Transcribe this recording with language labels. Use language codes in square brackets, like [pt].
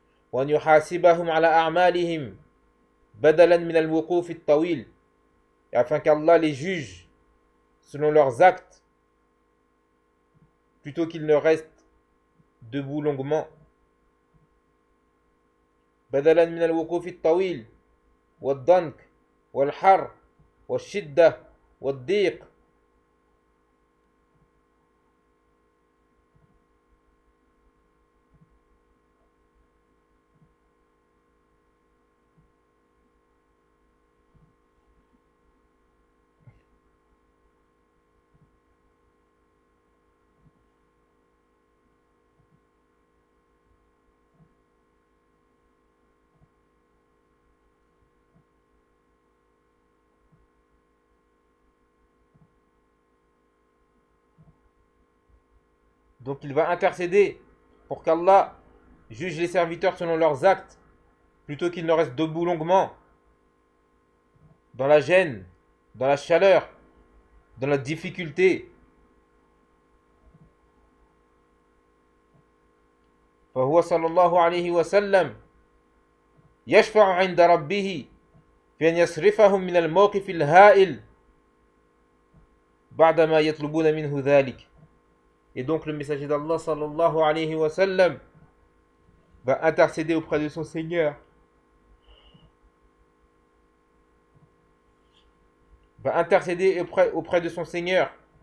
[ar] وأن يحاسبهم على أعمالهم بدلا من الوقوف الطويل. [fr] Et afin qu'Allah les juge selon leurs actes plutôt qu'ils ne restent debout longuement. [ar] بدلا من الوقوف الطويل والضنك والحر والشدة والضيق. [fr] Donc il va intercéder pour qu'Allah juge les serviteurs selon leurs actes, plutôt qu'ils ne restent debout longuement, dans la gêne, dans la chaleur, dans la difficulté. [ar] فهو صلى الله عليه وسلم يشفع عند ربه في أن يصرفهم من الموقف الهائل بعدما يطلبون منه ذلك. [fr] Et donc le messager d'Allah sallallahu alayhi wa sallam va intercéder auprès de son Seigneur. Va intercéder auprès de son Seigneur.